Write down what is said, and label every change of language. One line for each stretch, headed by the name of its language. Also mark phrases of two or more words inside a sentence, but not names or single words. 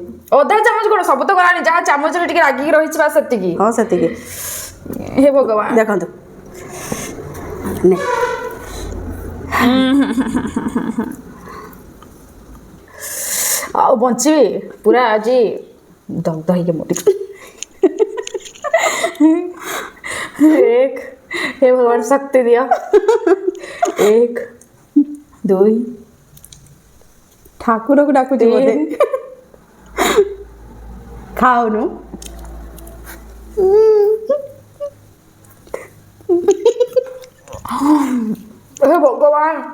Odia: ଅଧା ଚାମଚ କ'ଣ, ସବୁ ତ ଗଲାଣି। ଯାହା ଚାମଚରେ ଟିକେ ରାଗିକି ରହିଛି ବାସ୍ ସେତିକି। ହଁ ସେତିକି। ହେ ଭଗବାନ, ଦେଖନ୍ତୁ ନେ। ଆଉ ବଞ୍ଚିବି ପୁରା ଆଜି ଦଗ୍ଧ ହେଇକି ମରିବି।
Hindi: हे भगवान शक्ति दिया। 1 2
Odia: ଠାକୁରକୁ ଡାକୁଛି ବୋଧେ। ଖାଉନୁ।
Hindi: हे भगवान,